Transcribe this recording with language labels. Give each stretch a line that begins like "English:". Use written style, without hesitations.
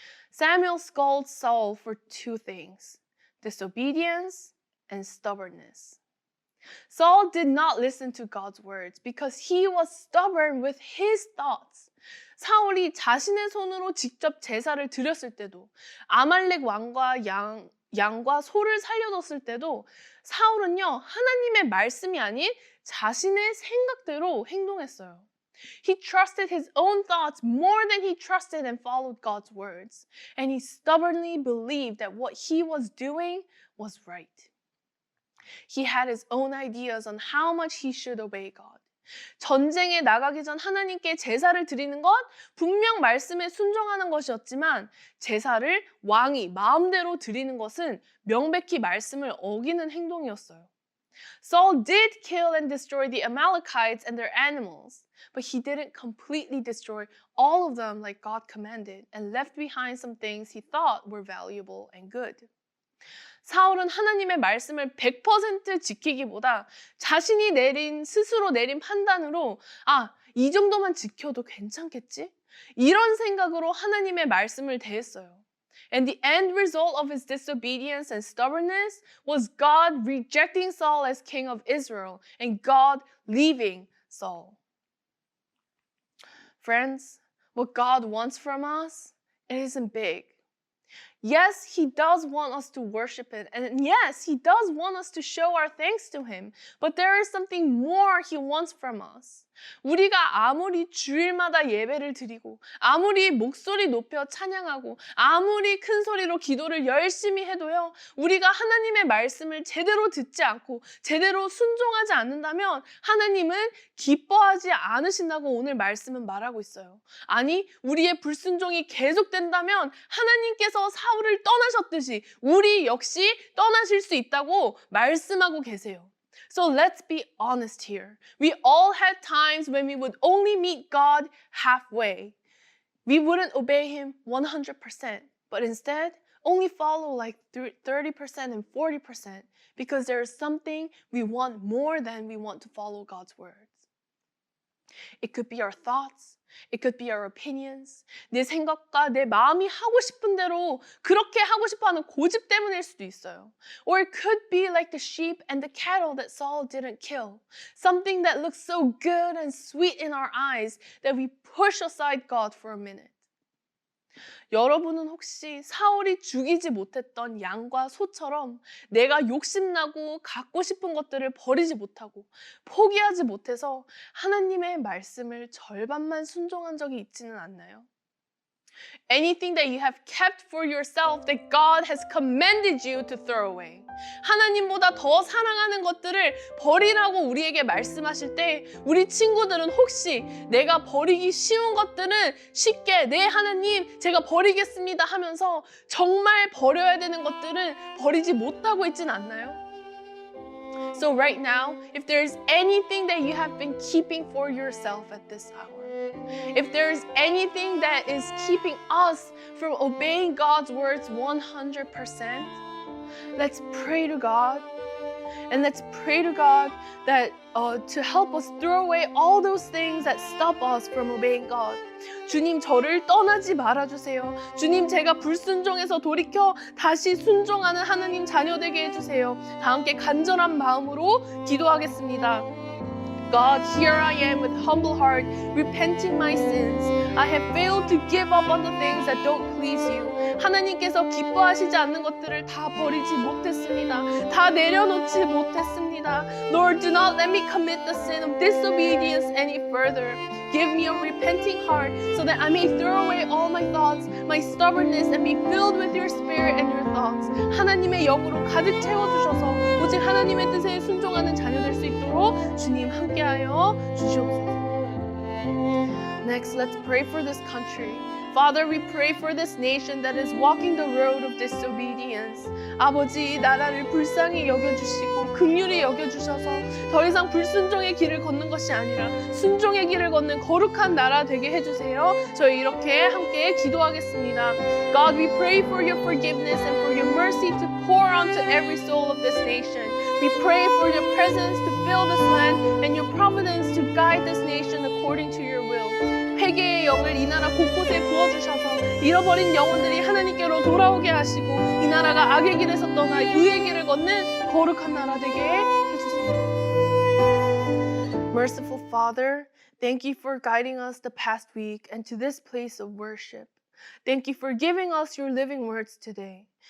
English: Samuel scolds Saul for two things, disobedience and stubbornness. Saul did not listen to God's words because he was stubborn with his thoughts.
Korean: 사울이 자신의 손으로 직접 제사를 드렸을 때도 아말렉 왕과 양과 소를 살려뒀을 때도 사울은요 하나님의 말씀이 아닌 자신의 생각대로 행동했어요.
English: He trusted his own thoughts more than he trusted and followed God's words. And he stubbornly believed that what he was doing was right. He had his own ideas on how much he should obey God.
Korean: 전쟁에 나가기 전 하나님께 제사를 드리는 것 분명 말씀에 순종하는 것이었지만 제사를 왕이 마음대로 드리는 것은 명백히 말씀을 어기는 행동이었어요.
English: Saul did kill and destroy the Amalekites and their animals, but he didn't completely destroy all of them like God commanded and left behind some things he thought were valuable and good.
Korean: 사울은 하나님의 말씀을 100% 지키기보다 자신이 스스로 내린 판단으로 이 정도만 지켜도 괜찮겠지? 이런 생각으로 하나님의 말씀을 대했어요.
English: And the end result of his disobedience and stubbornness was God rejecting Saul as king of Israel and God leaving Saul. Friends, what God wants from us, it isn't big. Yes, he does want us to worship him. And yes, he does want us to show our thanks to him. But there is something more he wants from us.
Korean: 우리가 아무리 주일마다 예배를 드리고 아무리 목소리 높여 찬양하고 아무리 큰 소리로 기도를 열심히 해도요. 우리가 하나님의 말씀을 제대로 듣지 않고 제대로 순종하지 않는다면 하나님은 기뻐하지 않으신다고 오늘 말씀은 말하고 있어요. 아니, 우리의 불순종이 계속된다면 하나님께서 사울을 떠나셨듯이 우리 역시 떠나실 수 있다고 말씀하고 계세요.
English: So let's be honest here. We all had times when we would only meet God halfway. We wouldn't obey him 100%, but instead only follow like 30% and 40% because there is something we want more than we want to follow God's words. It could be our thoughts. It could be our opinions.
Korean: 내 생각과 내 마음이 하고 싶은 대로 그렇게 하고 싶어하는 고집 때문일 수도 있어요.
English: Or it could be like the sheep and the cattle that Saul didn't kill. Something that looks so good and sweet in our eyes that we push aside God for a minute.
Korean: 여러분은 혹시 사울이 죽이지 못했던 양과 소처럼 내가 욕심나고 갖고 싶은 것들을 버리지 못하고 포기하지 못해서 하나님의 말씀을 절반만 순종한 적이 있지는 않나요?
English: Anything that you have kept for yourself that God has commanded you to throw away.
Korean: 하나님보다 더 사랑하는 것들을 버리라고 우리에게 말씀하실 때 우리 친구들은 혹시 내가 버리기 쉬운 것들은 쉽게 네 하나님 제가 버리겠습니다 하면서 정말 버려야 되는 것들은 버리지 못하고 있진 않나요?
English: So right now, if there's anything that you have been keeping for yourself at this hour, if there's anything that is keeping us from obeying God's words 100%, let's pray to God. And let's pray to God that to help us throw away all those things that stop us from obeying God.
Korean: 주님 저를 떠나지 말아주세요. 주님 제가 불순종해서 돌이켜 다시 순종하는 하나님 자녀 되게 해주세요. 다 함께 간절한 마음으로 기도하겠습니다.
English: God, here I am with humble heart, repenting my sins. I have failed to give up on the things that don't please you.
Korean: 하나님께서 기뻐하시지 않는 것들을 다 버리지 못했습니다. 다 내려놓지 못했습니다.
English: Lord, do not let me commit the sin of disobedience any further. Give me a repenting heart so that I may throw away all my thoughts, my stubbornness, and be filled with your spirit and your thoughts.
Korean: 하나님의 영으로 가득 채워주셔서 오직 하나님의 뜻에 순종하는 자녀 될 수 있도록 주님 함께하여 주시옵소서.
English: Next, let's pray for this country. Father, we pray for this nation that is walking the road of disobedience.
Korean: 아버지, 이 나라를 불쌍히 여겨주시고 긍휼히 여겨주셔서 더 이상 불순종의 길을 걷는 것이 아니라 순종의 길을 걷는 거룩한 나라 되게 해주세요. 저희 이렇게 함께 기도하겠습니다.
English: God, we pray for your forgiveness and for your mercy to pour onto every soul of this nation. We pray for your presence to fill this land and your providence to guide this nation according to your will.
Korean: 회개의 영을 이 나라 곳곳에 부어주셔서 잃어버린 영혼들이 하나님께로 돌아오게 하시고 이 나라가 악의 길에서 떠나 의의 길을 걷는 거룩한 나라 되게 해주세요.
English: Merciful Father, thank you for guiding us the past week and to this place of worship. Thank you for giving us your living words today.